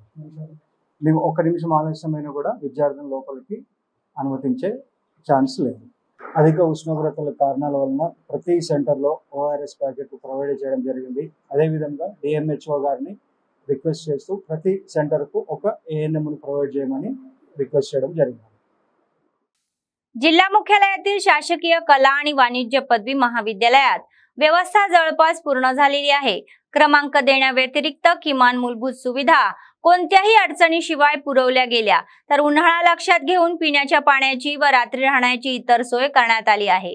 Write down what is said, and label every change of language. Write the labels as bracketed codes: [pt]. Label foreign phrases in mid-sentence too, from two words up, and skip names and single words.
[te] 1 నిమిషం ఆలస్యమైనా కూడా విద్యార్థుల లోపలికి అనుమతించే ఛాన్స్ లేదు. అధిక ఉష్ణోగ్రతల కారణాల వలన ప్రతి సెంటర్లో [en] ORS packet provide [te] చేయడం జరిగింది. అదేవిధంగా DMHO గారిని రిక్వెస్ట్ చేస్తూ ప్రతి సెంటర్కు ఒక ANMను ప్రొవైడ్ చేయమని रिक्वेस्ट చేయడం జరిగింది. [mr] जिल्हा मुख्यालयातील शासकीय कला आणि वाणिज्य पदवी महाविद्यालयात व्यवस्था जवळपास पूर्ण झालेली आहे. क्रमांक देण्याव्यतिरिक्त किमान मूलभूत सुविधा कोणत्याही अडचणीशिवाय पुरवल्या गेल्या तर उन्हाळा लक्षात घेऊन पिण्याच्या पाण्याची व रात्री राहण्याची इतर सोय करण्यात आली आहे.